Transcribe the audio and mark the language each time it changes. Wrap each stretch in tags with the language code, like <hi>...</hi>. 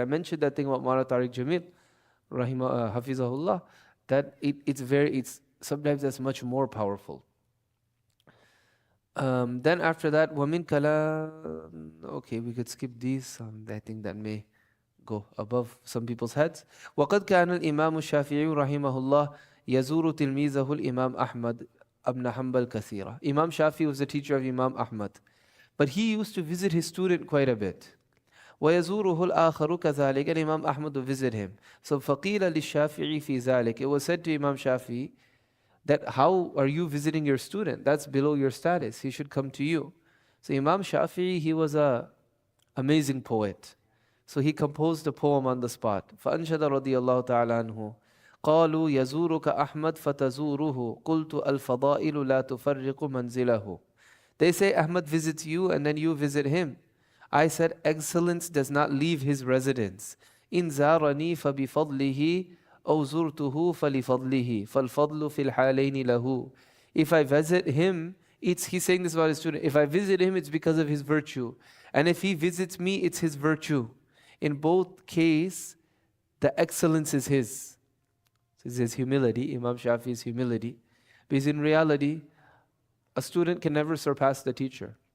<en>I mentioned that thing about Mara Tariq Jamil, Hafizahullah, that it's sometimes that's much more powerful. Then after that,</en> <ar>وَمِن كَلَامٍ,</ar> <en>okay, we could skip these. I think that may go above some people's heads.</en> <ar>وَقَدْ كَانَ الْإِمَامُ الشَّافِعِيُّ رَحِمَهُ اللَّهِ يَزُورُ تِلْمِيذَهُ الْإِمَامُ أَحْمَدُ ibn Hanbal kathira.</ar> <en>Imam Shafi was the teacher of Imam Ahmad, but he used to visit his student quite a bit.</en> <ar>وَيَزُورُهُ الْآخَرُ كَذَلِكَ,</ar> <en>and Imam Ahmad would visit him. So</en> <ar>فَقِيلَ لِلشَّافِعِي فِي ذَلِكَ,</ar> <en>it was said to Imam Shafi that how are you visiting your student? That's below your status. He should come to you. So Imam Shafi, he was an amazing poet. So he composed a poem on the spot.</en> <ar>فَأَنْشَدَ رَضِيَ اللَّهُ تَعَالَى عَنْهُ قالوا يزورك أحمد فتزوره قلت الفضائل لا تفرق منزله.</ar> <en>They say Ahmad visits you and then you visit him. I said excellence does not leave his residence.</en> <ar>إن زارني فبفضله أو زرته فلفضله فالفضل في الحالين له.</ar> <en>If I visit him, he's saying this about his student. If I visit him, it's because of his virtue. And if he visits me, it's his virtue. In both cases, the excellence is his. This is his humility, Imam Shafi's humility. Because in reality, a student can never surpass the teacher.</en>